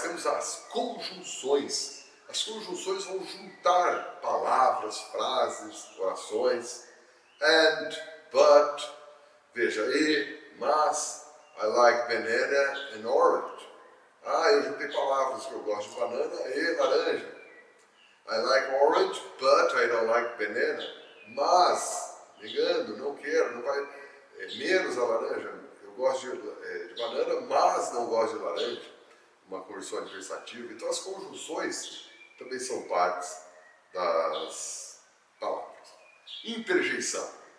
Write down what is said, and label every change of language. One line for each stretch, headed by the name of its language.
Portuguese: Temos as conjunções. As conjunções vão juntar palavras, frases, orações. And, but, veja, mas,
English: I like banana and orange.
Portuguese: Eu juntei palavras que eu gosto de banana e laranja.
English: I like orange, but I don't like banana.
Portuguese: Mas, negando, não quero, não vai, menos a laranja. Eu gosto de banana, mas não gosto de laranja. Uma conjunção adversativa. Então as conjunções também são partes das palavras. Interjeição.